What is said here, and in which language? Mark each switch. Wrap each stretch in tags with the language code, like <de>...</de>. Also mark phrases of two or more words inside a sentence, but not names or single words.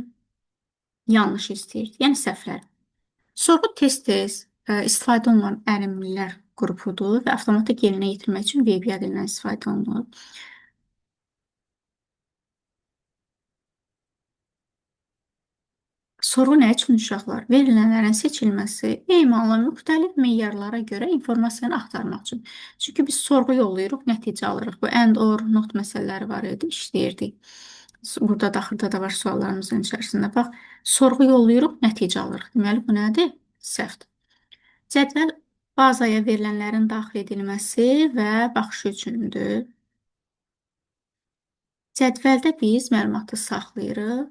<az>Yanlış istəyirdi, yəni səhvlər. Sorğu tez-tez istifadə olunan ərimlilər qrupudur və avtomatik yerinə yetirmək üçün VBA dilindən istifadə olunur. Soru nə üçün uşaqlar? Verilənlərin seçilməsi emalı müxtəlif meyarlara görə informasiyanı axtarmaq üçün. Çünki biz sorğu yollayırıq, nəticə alırıq. Bu</az> <en>and or not</en> <az>məsələləri var idi, işləyirdik. Burada daxildə də var suallarımızın içərisində. Bax, sorğu yollayırıq, nəticə alırıq. Deməli, bu nədir? Səhvdir. Cədvəl bazaya verilənlərin daxil edilməsi və baxışı üçündür. Cədvəldə biz məlumatı saxlayırıq.</az>